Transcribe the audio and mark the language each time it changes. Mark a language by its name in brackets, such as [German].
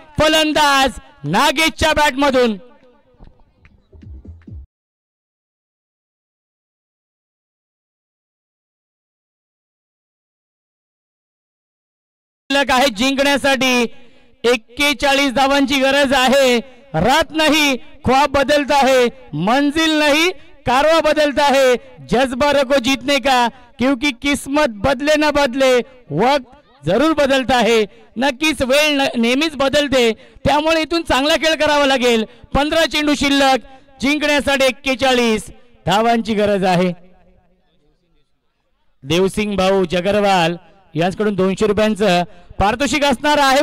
[Marathi] फलंदाज नागेशच्या बॅट मधून. आहे जिंकण्यासाठी 41 धावांची गरज आहे. [Hindi] रात नहीं ख्वाब बदलता है, मंजिल नहीं कारवा बदलता है. जज्बा रखो जीतने का, क्योंकि किस्मत बदले ना बदले वक्त जरूर बदलता है. [Marathi] नक्कीच वेळ नेहमीच बदलते. त्यामुळे इथून चांगला खेळ करावा लागेल. 15 चेंडू शिल्लक. जिंकण्यासाठी 41 धावांची गरज आहे. देवसिंग भाऊ जगरवाल यांच्याकडून 200 रुपयांचं पारितोषिक असणार आहे.